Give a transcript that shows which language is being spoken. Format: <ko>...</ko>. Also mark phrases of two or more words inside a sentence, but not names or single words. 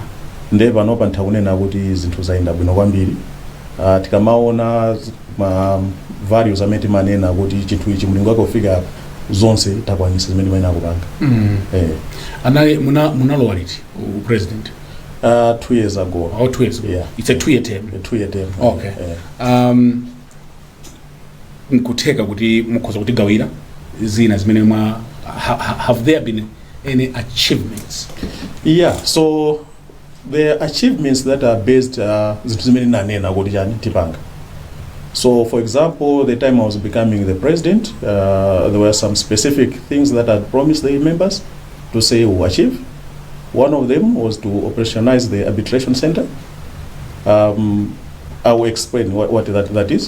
<ny>Nde panopa ntakunena kuti zinthu zaenda bwino kwambiri. Tikamaona values amene timanena kuti chinthu ichi mlingo wake ufika zonse takwanisa zimene timanena kupanga. Anaye munalowa liti president?</ny> <en>2 years ago. 2 years ago. Yeah. It's a 2-year term. A 2-year term.</en> <ny>Okay. Nkuteka kuti mukhoza kuti gawira zina zimene</ny> <en>have there been any achievements? Yeah, so the achievements that are based</en> <ny>zinthu zimene nanena kuti chani tipanga.</ny> <en>So for example, the time I was becoming the president, there were some specific things that I promised the members to say we'll achieve. One of them was to operationalize the arbitration center. I will explain what that is.</en>